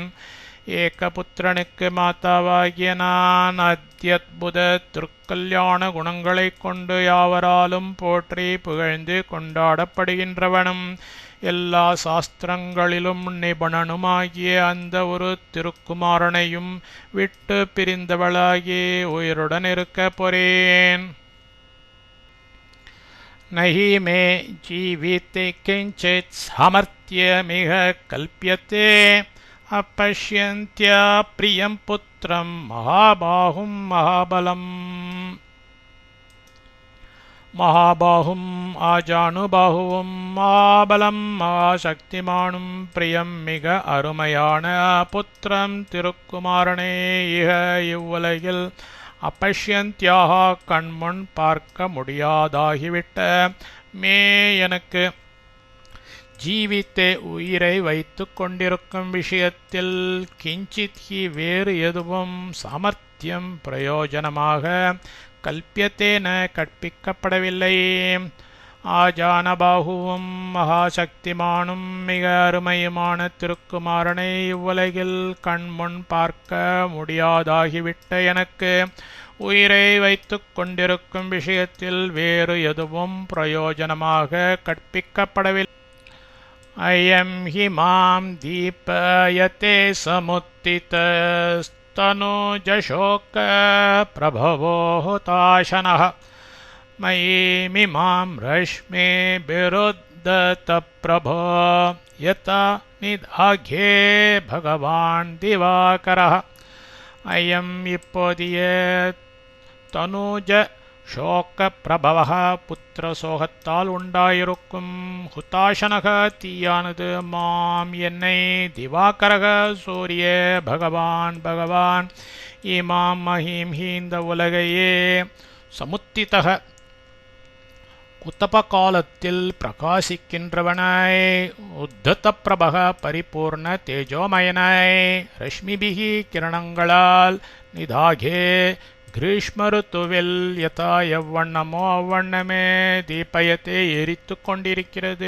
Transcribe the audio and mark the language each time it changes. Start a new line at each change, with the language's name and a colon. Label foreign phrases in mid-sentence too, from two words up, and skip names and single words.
Tamil: ஏகபுத்திரனுக்கு மாதாவாகிய நான் அத்யத்புத திருக்கல்யாண குணங்களை கொண்டு யாவராலும் போற்றி புகழ்ந்து கொண்டாடப்படுகின்றவனும் எல்லா சாஸ்திரங்களிலும் நிபுணனுமாகிய அந்த ஒரு திருக்குமாரனையும் விட்டு பிரிந்தவளாகி உயிருடன் இருக்க பொறேன்.
Sanskrit: नहि मे जीविते किञ्चित् सामर्थ्यमिह कल्प्यते अपश्यन्त्या प्रियं पुत्रं महाबाहुं महाबाहुं आजानुबाहुवं महाबलं महाशक्तिमानुं प्रियं
Tamil: மிக அருமையான पुत्रं तिरुक्कुमारने इह इव्वुलगिल अपश्यन्त्याः कण्मुन பார்க்க முடியாதாகிவிட்ட மே எனக்கு ஜீவித்தே உயிரை வைத்து கொண்டிருக்கும் விஷயத்தில்
Sanskrit: किञ्चित् हि
Tamil: வேறு எதுவும் சாமர்த்தியம் பிரயோஜனமாக கல்பியத்தேன கற்பிக்கப்படவில்லை. ஆஜானபாகுவும் மகாசக்திமானும் மிக அருமையுமான திருக்குமாரனை இவ்வுலகில் கண்முன் பார்க்க முடியாதாகிவிட்ட எனக்கு உயிரை வைத்து கொண்டிருக்கும் விஷயத்தில் வேறு எதுவும் பிரயோஜனமாக கற்பிக்கப்படவில்லை.
Sanskrit: अयं हि मां दीपयते समुत्थितस्तनुजशोकप्रभवो हुताशनः मयीमिमां रश्मिभिरुद्धतप्रभो यथा निदाघ्ये भगवान् दिवाकरः.
Tamil: अयं இப்போதிய
Sanskrit: तनुज शोक प्रभव
Tamil: புத்திர சோகத்தால் உண்டாயிருக்கும் ஹுதாசனக தீயானது மாம் என்னை திவாகரக சூரிய பகவான்
Sanskrit: इमां महीं हि
Tamil: இந்த உலகையே சமுத்திதக குத்தப காலத்தில் பிரகாசிக்கின்றவனாய்
Sanskrit: उद्धत प्रभः
Tamil: பரிபூர்ண தேஜோமயனாய் ரஷ்மிபிகி கிரணங்களால் நிதாகே கிரீஷ்ம ருத்துவில் யதா எவ்வண்ணமோ அவ்வண்ணமே தீபயத்தை எரித்து கொண்டிருக்கிறது.